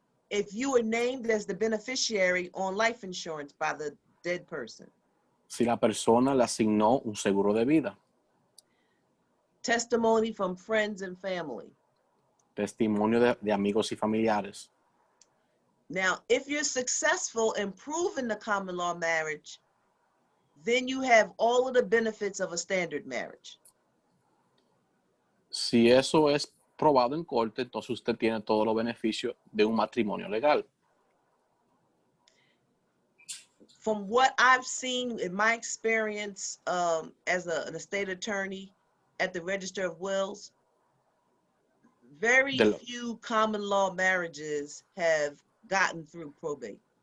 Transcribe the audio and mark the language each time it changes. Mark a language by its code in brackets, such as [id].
[en] If you were named as the beneficiary on life insurance by the dead person. [es] Si la persona le asignó un seguro de vida. [en] Testimony from friends and family. [es] Testimonio de amigos y familiares. [en] Now, if you're successful in proving the common law marriage, then you have all of the benefits of a standard marriage. [es] Si eso es probado en corte, entonces usted tiene todos los beneficios de un matrimonio legal. [en] From what I've seen in my experience as an estate attorney at the Register of Wills, very few common law marriages have gotten through probate.